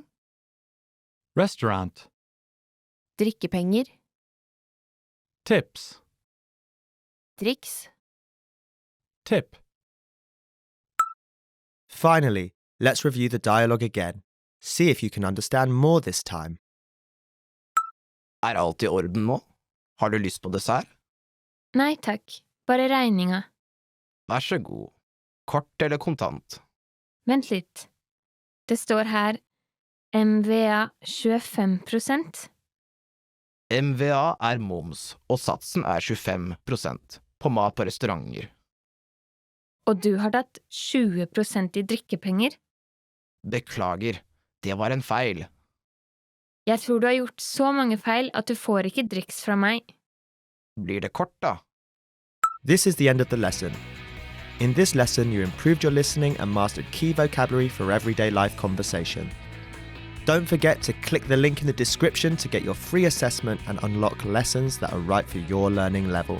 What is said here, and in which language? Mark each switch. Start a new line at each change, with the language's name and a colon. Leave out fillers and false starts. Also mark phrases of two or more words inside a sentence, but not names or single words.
Norwegian: Restaurant. Drikkepenger.
English: Tips.
Norwegian: Driks.
English: Tip. Finally, let's review the dialogue again. See if you can understand more this time.
Norwegian: Alt I orden nå? Har du lyst på dessert? Nei takk, bare regninga. Vær så god. Kort eller kontant? Vent litt. Det står her MVA 25%. MVA moms, og satsen 25% på mat på restauranter. Og du har tatt 20% I drikkepenger. Beklager, det var en feil. Jeg tror du har gjort så mange feil at du får ikke driks fra meg. Blir det kort da?
English: This is the end of the lesson. In this lesson, you improved your listening and mastered key vocabulary for everyday life conversation. Don't forget to click the link in the description to get your free assessment and unlock lessons that are right for your learning level.